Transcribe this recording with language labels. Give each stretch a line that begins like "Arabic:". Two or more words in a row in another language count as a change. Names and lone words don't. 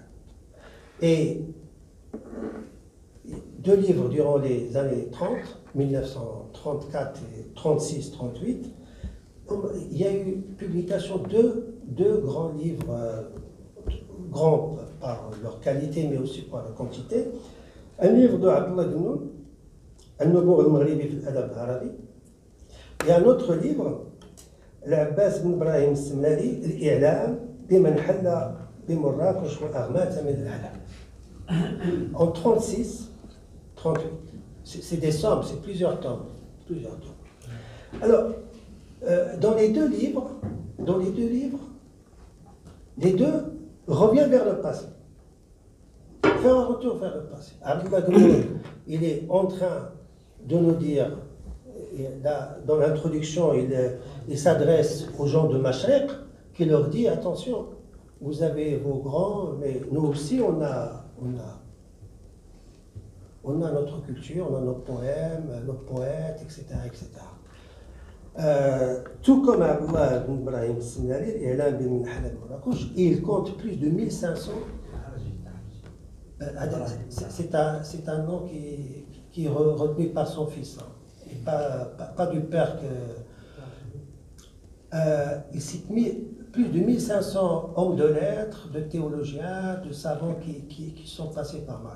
French: Et 2 livres durant les années 30, 1934 et 36-38, il y a eu publication de 2 grands livres, grands par leur qualité mais aussi par leur quantité. Un livre de Abdullah Gnoun, An-Nubu'a al-Maghribi fi al-Adab al-Arabi, et un autre livre, L'Abbas bin Ibrahim al-Semlali, Al-I'lam biman halla bimurrakesh wa aghmata min al-alam. En 36, 38. C'est des sommes, c'est plusieurs tomes. Alors, dans les deux livres, les deux reviennent vers le passé. Faire un retour vers le passé. Abdullah Gnoun, il est en train de nous dire, dans l'introduction, il s'adresse aux gens de Mashrek, qui leur dit, attention, vous avez vos grands, mais nous aussi, on a notre culture, on a nos poèmes, nos poètes, etc. Tout comme Abdullah bin Ibrahim al-Semlali, il compte plus de 1500. C'est un nom qui est retenu par son fils, hein, et pas du père. Il cite plus de 1500 hommes de lettres, de théologiens, de savants qui sont passés par Marx.